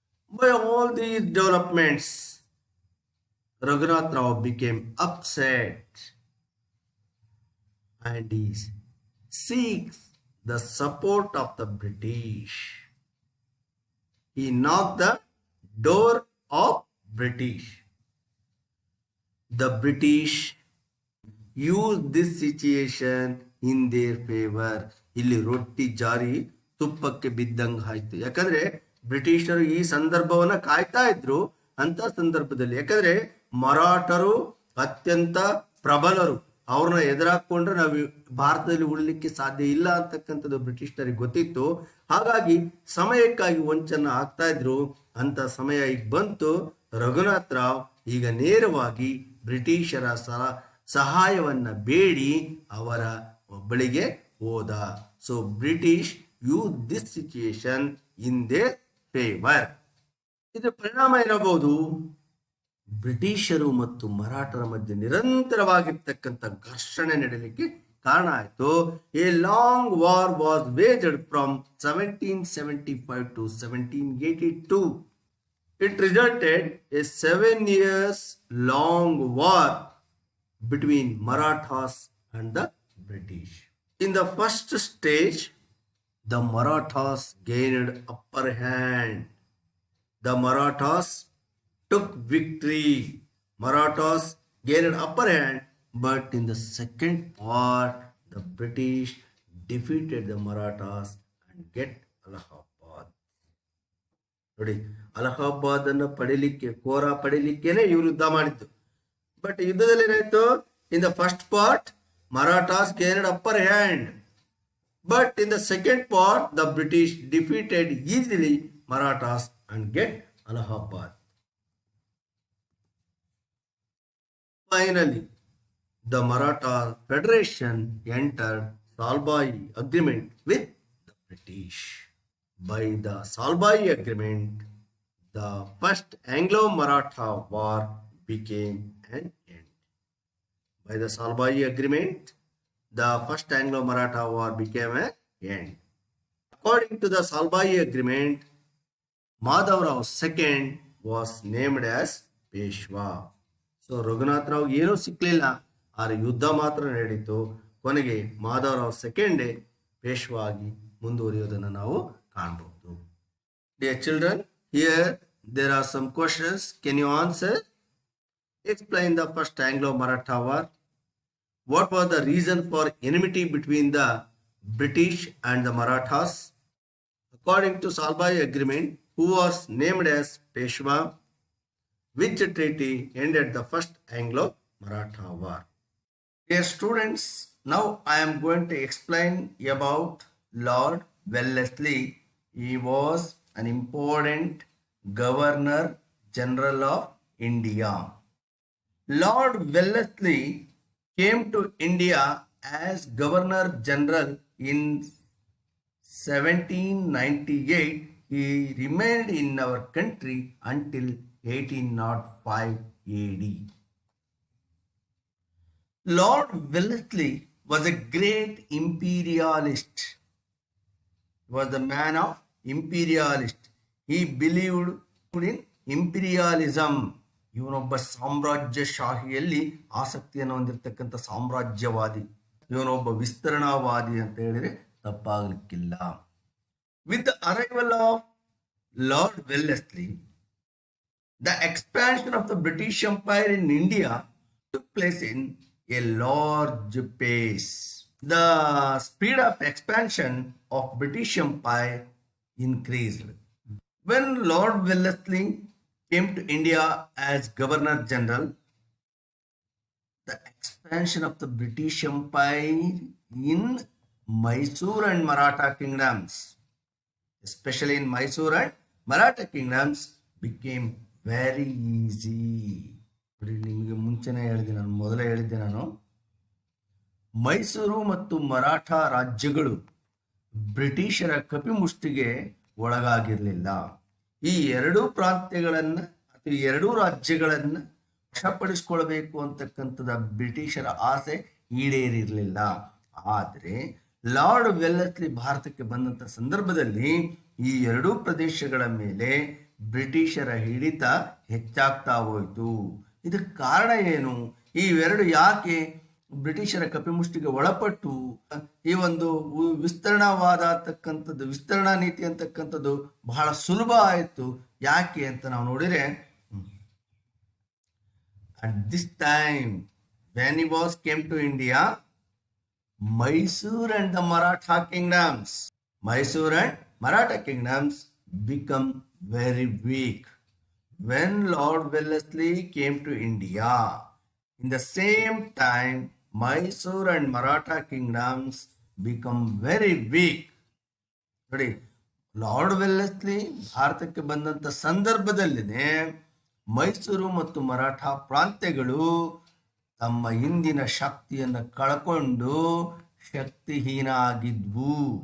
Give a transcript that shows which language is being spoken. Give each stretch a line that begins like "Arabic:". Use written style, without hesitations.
English: By all these developments, Raghunath Rao became upset and he seeks the support of the British. He knocked the door of British. The British used this situation in their favor.
Kannada: ಇಲ್ಲಿ ರೊಟ್ಟಿ ಜಾರಿ ತುಪ್ಪಕ್ಕೆ ಬಿದ್ದಂಗೆ ಆಯ್ತು. ಯಾಕಂದ್ರೆ ಬ್ರಿಟಿಷರು ಈ ಸಂದರ್ಭವನ್ನ ಕಾಯ್ತಾ ಇದ್ರು. ಅಂತ ಸಂದರ್ಭದಲ್ಲಿ ಯಾಕಂದ್ರೆ ಮರಾಠರು ಅತ್ಯಂತ ಪ್ರಬಲರು, ಅವ್ರನ್ನ ಎದುರಾಕೊಂಡ್ರೆ ನಾವು ಭಾರತದಲ್ಲಿ ಉಳಿಲಿಕ್ಕೆ ಸಾಧ್ಯ ಇಲ್ಲ ಅಂತಕ್ಕಂಥದ್ದು ಬ್ರಿಟಿಷರಿಗೆ ಗೊತ್ತಿತ್ತು. ಹಾಗಾಗಿ ಸಮಯಕ್ಕಾಗಿ ವಂಚನೆ ಆಗ್ತಾ ಇದ್ರು. ಅಂತ ಸಮಯ ಈಗ ಬಂತು. ರಘುನಾಥ್ ರಾವ್ ಈಗ ನೇರವಾಗಿ ಬ್ರಿಟಿಷರ ಸಹಾಯವನ್ನ ಬೇಡಿ ಅವರ ಬಳಿಗೆ ಹೋದ.
English: So British use this situation in their favour.
Kannada: ಇದರ ಪರಿಣಾಮ ಏನಬಹುದು? ಬ್ರಿಟಿಷರು ಮತ್ತು ಮರಾಠರ ಮಧ್ಯೆ ನಿರಂತರವಾಗಿರ್ತಕ್ಕಂಥ ಘರ್ಷಣೆ ನಡೆಯಲಿಕ್ಕೆ ಕಾರಣ ಆಯಿತು.
English: A long war was waged from 1775 to 1782. It resulted a 7 years long war between Marathas and the British. In the first stage, the Marathas gained upper hand. The Marathas took victory. Marathas gained upper hand, but in the second part, the British defeated the Marathas and get Allahabad.
Kannada: ನೋಡಿ, ಅಲಹಾಬಾದ್ ಅನ್ನು ಪಡಿಲಿಕ್ಕೆ, ಕೋರಾ ಪಡಿಲಿಕ್ಕೇನೆ ಇವರು ಯುದ್ಧ ಮಾಡಿದ್ದು. But ಯುದ್ಧದಲ್ಲಿ ಏನಾಯ್ತು?
English: In the first part Marathas gained upper hand, but in the second part the British defeated easily Marathas and get Allahabad. Finally, the Maratha Federation entered Salbai Agreement with the British. By the Salbai Agreement, the first Anglo-Maratha War became an end. By the Salbai Agreement, the first Anglo-Maratha War became an end. According to the Salbai Agreement, Madhavrao II was named as Peshwa.
Kannada: So Raghunath Rao ಏನೂ ಸಿಕ್ಕಲಿಲ್ಲ, ಆದರೆ ಯುದ್ಧ ಮಾತ್ರ ನಡೀತು. ಕೊನೆಗೆ ಮಾಧವರಾವ್ ಸೆಕೆಂಡೇ ಪೇಶ್ವಾ ಆಗಿ ಮುಂದುವರಿಯೋದನ್ನು ನಾವು ಕಾಣಬಹುದು.
English: Dear children, here there are some questions. Can you answer? Explain the first Anglo-Maratha War. What was the reason for enmity between the British and the Marathas? According to Salbai Agreement, who was named as Peshwa? Which treaty ended the first Anglo-Maratha War? Dear students, now I am going to explain about Lord Wellesley. He was an important Governor General of India. Lord Wellesley came to India as Governor General in 1798. He remained in our country until 1805 AD. Lord Wellesley was a great imperialist. He was the man of imperialist. He believed in imperialism.
Kannada: ಇವನೊಬ್ಬ ಸಾಮ್ರಾಜ್ಯಶಾಹಿಯಲ್ಲಿ ಆಸಕ್ತಿಯನ್ನು ಹೊಂದಿರತಕ್ಕಂಥ ಸಾಮ್ರಾಜ್ಯವಾದಿ. ಇವನೊಬ್ಬ ವಿಸ್ತರಣಾವಾದಿ ಅಂತ ಹೇಳಿದ್ರೆ ತಪ್ಪಾಗಲಿಕ್ಕಿಲ್ಲ.
English: With the arrival of Lord Wellesley, the expansion of the British Empire in India took place in a large pace. The speed of expansion of British Empire increased. When Lord Wellesley came to India as Governor General, the expansion of the British Empire in Mysore and Maratha kingdoms, especially in Mysore and Maratha kingdoms, became very easy.
Kannada: ನೋಡಿ, ನಿಮಗೆ ಮುಂಚೆನೇ ಹೇಳಿದೆ, ನಾನು ಮೊದಲೇ ಹೇಳಿದ್ದೆ, ನಾನು ಮೈಸೂರು ಮತ್ತು ಮರಾಠ ರಾಜ್ಯಗಳು ಬ್ರಿಟಿಷರ ಕಪಿಮುಷ್ಟಿಗೆ ಒಳಗಾಗಿರಲಿಲ್ಲ. ಈ ಎರಡೂ ಪ್ರಾಂತ್ಯಗಳನ್ನ ಅಥವಾ ಈ ಎರಡೂ ರಾಜ್ಯಗಳನ್ನ ವಶಪಡಿಸಿಕೊಳ್ಬೇಕು ಅಂತಕ್ಕಂಥದ್ದು ಬ್ರಿಟಿಷರ ಆಸೆ ಈಡೇರಿರಲಿಲ್ಲ. ಆದರೆ ಲಾರ್ಡ್ ವೆಲ್ಲೆಸ್ಲಿ ಭಾರತಕ್ಕೆ ಬಂದಂತ ಸಂದರ್ಭದಲ್ಲಿ ಈ ಎರಡೂ ಪ್ರದೇಶಗಳ ಮೇಲೆ ಬ್ರಿಟಿಷರ ಹಿಡಿತ ಹೆಚ್ಚಾಗ್ತಾ ಹೋಯಿತು. ಇದಕ್ಕೆ ಕಾರಣ ಏನು? ಇವೆರಡು ಯಾಕೆ ಬ್ರಿಟಿಷರ ಕಪಿಮುಷ್ಟಿಗೆ ಒಳಪಟ್ಟು ಈ ಒಂದು ವಿಸ್ತರಣಾವಾದ ಅಂತಕ್ಕಂಥದ್ದು, ವಿಸ್ತರಣಾ ನೀತಿ ಅಂತಕ್ಕಂಥದ್ದು ಬಹಳ ಸುಲಭ ಆಯಿತು ಯಾಕೆ ಅಂತ ನಾವು ನೋಡಿದ್ರೆ,
English: at this time when he was came to India, Mysore and the Maratha kingdoms, Mysore and Maratha kingdoms become very weak. When Lord Wellesley came to India, in the same time Mysore and Maratha kingdoms become very weak.
Kannada: ನೋಡಿ, lord Wellesley ಭಾರತಕ್ಕೆ ಬಂದಂತ ಸಂದರ್ಭದಲ್ಲಿನೇ ಮೈಸೂರು ಮತ್ತು ಮರಾಠ ಪ್ರಾಂತ್ಯಗಳು ತಮ್ಮ ಹಿಂದಿನ ಶಕ್ತಿಯನ್ನು ಕಳ್ಕೊಂಡು ಶಕ್ತಿಹೀನ ಆಗಿದ್ವು.